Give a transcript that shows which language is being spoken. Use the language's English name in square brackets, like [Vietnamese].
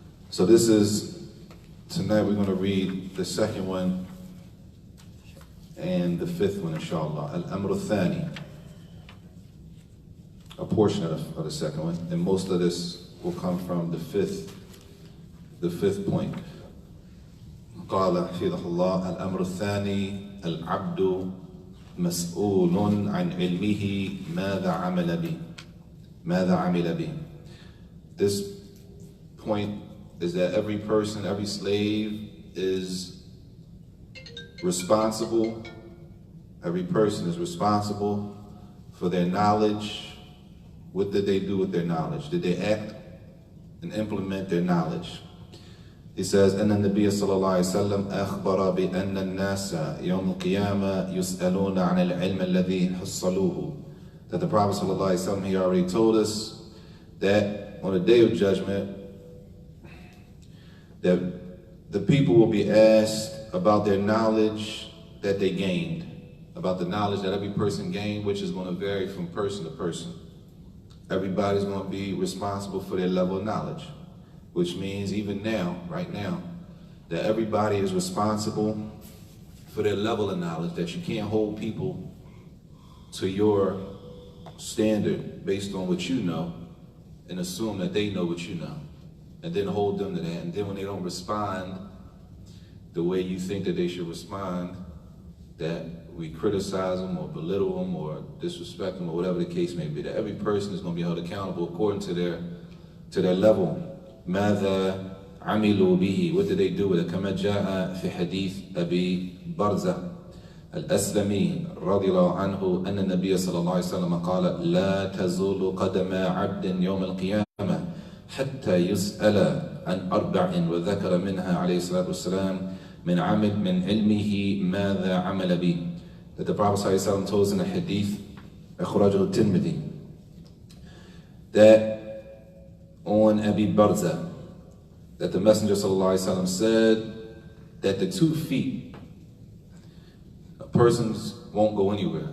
[English] So this is, tonight we're going to read the second one and the 5th one, inshallah. Al-Amr al-Thani, a portion of the second one, and most of this will come from the fifth point. [Arabic] قال حفظه الله الأمر الثاني العبد مسؤول عن علمه ماذا عمل به. [English] This point is that every person, every slave is responsible. Every person is responsible for their knowledge. What did they do with their knowledge? Did they act and implement their knowledge? [Arabic] He says, أن النبي صلى الله عليه وسلم أخبر بأن الناس يوم القيامة يسألون عن العلم الذي حصلوه. [English] That the Prophet صلى الله عليه وسلم, he already told us that on the day of judgment, that the people will be asked about their knowledge that they gained, about the knowledge that every person gained, which is going to vary from person to person. Everybody's going to be responsible for their level of knowledge, which means even now, right now, that everybody is responsible for their level of knowledge, that you can't hold people to your standard based on what you know and assume that they know what you know, and then hold them to that. And then when they don't respond the way you think that they should respond, that we criticize them or belittle them or disrespect them or whatever the case may be. That every person is going to be held accountable according to their level. [Arabic] ماذا عملوا به. [English] What did they do with it? [Arabic] كما جاء في حديث أبي برزة الأسلمي رضي الله عنه أن النبي صلى الله عليه وسلم قال لا تزول قدم عبد يوم القيامة حتى يسأل عن 4 وذكر منها عليه الصلاة والسلام من علمه ماذا عمل به. [English] That the Prophet صلى الله عليه وسلم told us in the hadith [Arabic] أخرجه الترمذي [English] that on Abi Barza, that the Messenger sallallahu alaihi wasallam said that the 2 feet, a person won't go anywhere.